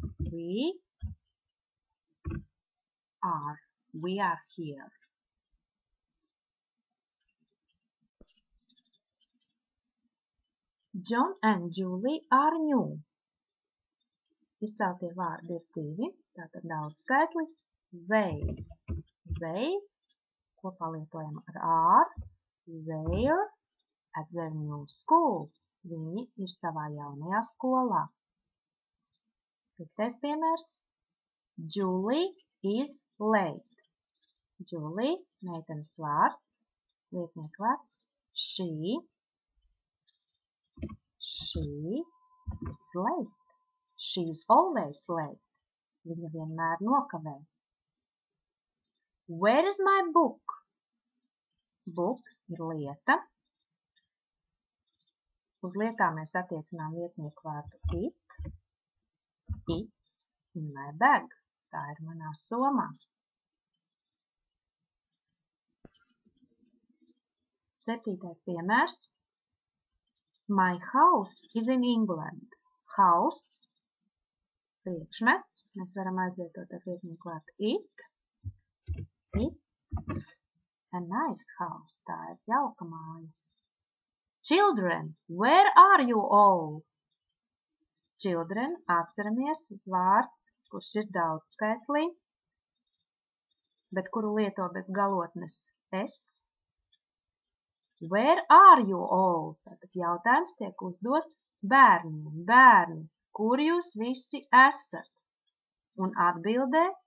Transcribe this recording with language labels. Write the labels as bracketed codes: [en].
[en] We are. We are here. John and Julie are new. [lv] Izceltie vārdi ir divi, tātad daudzskaitlis. [en] They. They, [lv] kopā lietojam ar are. [en] They're at their new school. [lv] Viņi ir savā jaunajā skolā. Piektais piemērs. [en] Julie is late. [lv] Julie, meitenes vārds, vietnieku vārds. [en] She is late. She's always late. [lv] Viņa vienmēr nokavē. [en] Where is my book? Book [lv] ir lieta. Uz lietām mēs attiecinām vietnieku vārdu it. [en] It's in my bag. [lv] Tā ir manā somā. Septītais piemērs. [en] My house is in England. [lv] House, priekšmets, mēs varam aizvietot ar vietnieku vārdu it. [en] It's a nice house. [lv] Tā ir jauka māja. [en] Children, where are you all? [lv] Children, atceramies vārds, kurš ir daudzskaitlī, bet kuru lieto bez galotnes es. [en] Where are you all? [lv] Tātad jautājums tiek uzdots bērniem. Bērni, kur jūs visi esat? Un atbildē